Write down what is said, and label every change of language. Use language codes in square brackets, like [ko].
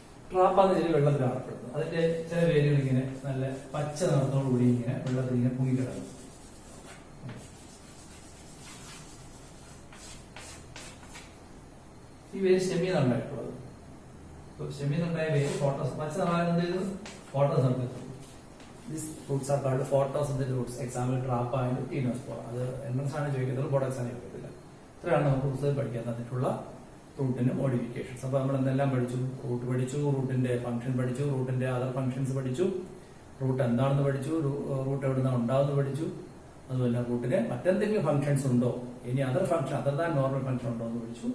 [ml] ട്രാപ്പ എന്ന ചെടി വെള്ളത്തിൽ കാണപ്പെടുന്നത്. അതിന്റെ ചില വേരുകൾ ഇങ്ങനെ നല്ല പച്ച നിറത്തോടുകൂടി ഇങ്ങനെ വെള്ളത്തിൽ ഇങ്ങനെ പൊങ്ങിക്കിടക്കും. ഈ വേര് സ്റ്റെമ്മിന്നാണ് ഉണ്ടായിട്ടുള്ളത്. സ്റ്റെമ്മിന്നുണ്ടായ വേര് ഫോട്ടോസ് പച്ച നിറമാകുന്നത് ചെയ്തു ഫോട്ടോസ് നടത്തുന്നു. [en] These roots are called photosynthetic roots. Example trappa and Gymnospora. [ml] അത് എൻട്രൻസ് ആണ് ചോദിക്കുന്നത്, ബോർഡ് ആണ് ചോദിക്കത്തില്ല. ഇത്രയാണ് നമുക്ക് പുസ്തകത്തിൽ പഠിക്കാൻ തന്നിട്ടുള്ള റൂട്ടിന്റെ മോഡിഫിക്കേഷൻസ്. അപ്പൊ നമ്മൾ എന്തെല്ലാം പഠിച്ചു? റൂട്ട് പഠിച്ചു, റൂട്ടിന്റെ ഫംഗ്ഷൻ പഠിച്ചു, റൂട്ടിന്റെ അതർ ഫംഗ്ഷൻസ് പഠിച്ചു, റൂട്ട് എന്താണെന്ന് പഠിച്ചു, റൂട്ട് എവിടെ നിന്നാണ് ഉണ്ടാവുന്നത് പഠിച്ചു. അതുപോലെ റൂട്ടിന് മറ്റെന്തെങ്കിലും ഫംഗ്ഷൻസ് ഉണ്ടോ, ഇനി [en] other function other than normal function [ml] ഉണ്ടോ എന്ന് പഠിച്ചു.